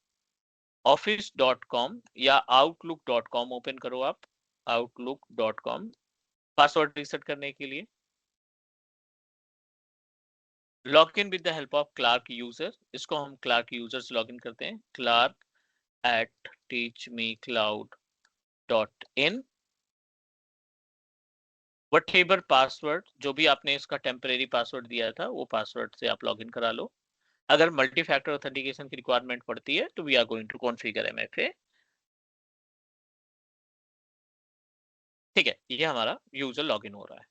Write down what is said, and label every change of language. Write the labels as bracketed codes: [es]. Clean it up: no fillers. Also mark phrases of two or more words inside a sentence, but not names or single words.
[hi] office.com या outlook.com ओपन करो आप, outlook.com, [en] password reset [hi] करने के लिए [en] log in with the help of Clark user, [hi] इसको हम क्लार्क यूजर से [en] log in [hi] करते हैं, clark@teachmecloud.in। [en] whatever password, [hi] जो भी आपने इसका [en] temporary password [hi] दिया था वो पासवर्ड से आप [en] log in [hi] करा लो। [en] अगर multi factor authentication की रिक्वायरमेंट [hi] पड़ती है तो [en] we are going to configure MFA. [hi] ठीक है, ये हमारा [en] user login [hi] हो रहा है।